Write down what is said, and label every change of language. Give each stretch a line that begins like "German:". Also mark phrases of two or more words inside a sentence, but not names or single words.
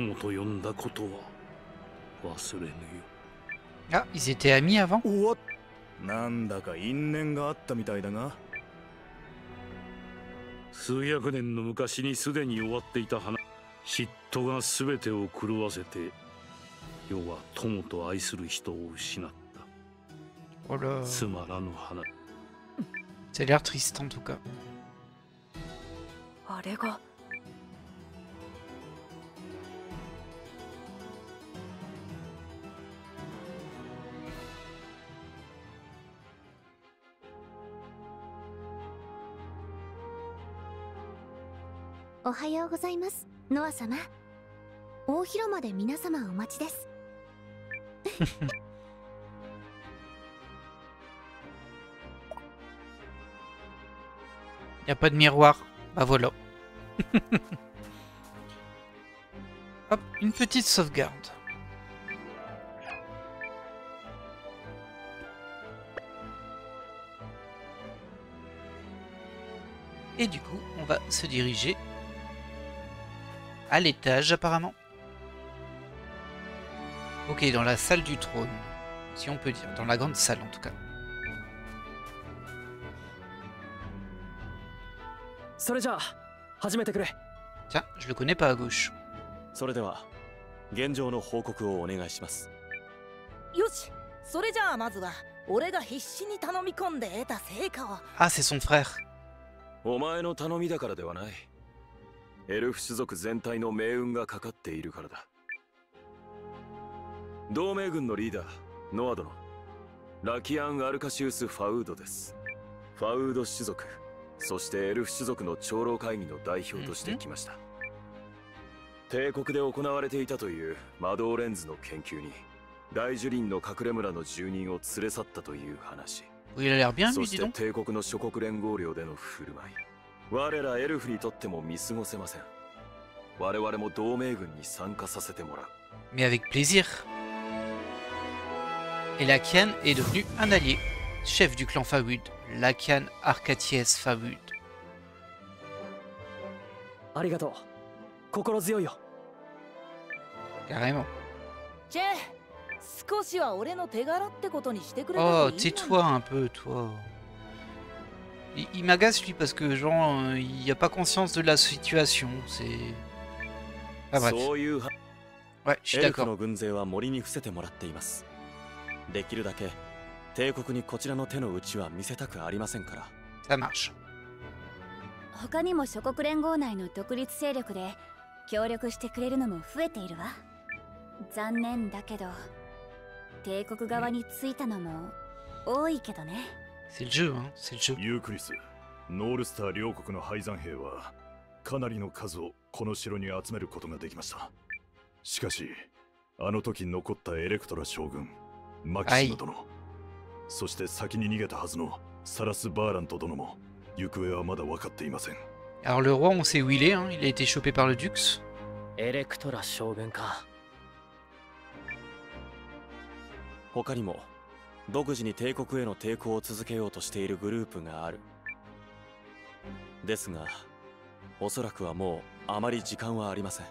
French: Ah, ils étaient amis avant?
Japanese: なんだか因縁があったみたいだが。数百年の昔にすでに終わっていた話。嫉妬が全てを狂わせて、世は友と愛する人を失った。つまらぬ話。
French: Ça a l'air triste en tout cas.
Japanese: あれがおはようございます、ノア様。大広間で皆様お待ちです。
French: Y a pas de miroir. Bah voilà. Hop, une petite sauvegarde. Et du coup, on va se diriger à l'étage apparemment. Ok, dans la salle du trône, si on peut dire, dans la grande salle en tout cas.
Japanese: それじゃあ始めてくれ。
French: Tiens, je le connais pas à gauche.
Japanese: それでは現状の報告をお願いします。よし、それじゃあまずは俺が必死に頼み込んで得た成果を。
French: Ah, c'est son frère.
Japanese: お前の頼みだからではない。エルフ種族全体の命運がかかっているからだ。同盟軍のリーダーノア殿、ラキアン・アルカシウス・ファウードです。ファウード種族、そしてエルフ種族の長老会議の代表として来ました。帝国で行われていたという魔導レンズの研究に大樹林の隠れ村の住人を連れ去ったという話。そして帝国の諸国連合領での振る舞い、我らエルフにとっても見過ごせません。我々も同盟軍に参加させてもらう。
French: Mais avec plaisir. Et Lakian est devenu un allié, chef du clan Fawud, Lakian Arkaties Fawud.
Japanese: ありがとう。心強いよ。
French: Carrément.
Japanese: チェ、少しは俺の手柄ってことにしてくれ。
French: Oh, tais-toi un peu, toi. Il m'agace lui parce que genre il a pas conscience de la situation. C'est. Ah bref. Ouais, je suis d'accord.
Japanese: の軍勢は森に伏せてもらっています。できるだけ帝国にこちらの手の内は見せたくありませんから。
French: Ça marche.
Japanese: 他にも諸国連合内の独立勢力で協力してくれるのも増えているわ。残念だけど帝国側についたのも多いけどね。
French: C'est le jeu, hein, c'est le jeu.
Japanese: ユークリス、ノールスター両国の敗残兵はかなりの数をこの城に集めることができました。しかし、あの時残ったエレクトラ将軍、マキシム殿、そして先に逃げたはずのサラス・バーラント殿も行方はまだ分かっていません。
French: Alors le roi, on sait où il est, hein. Il a été chopé par le Dux.
Japanese: エレクトラ将軍か。他にも独自に帝国への抵抗を続けようとしているグループがある。ですが、おそらくはもうあまり時間はありません。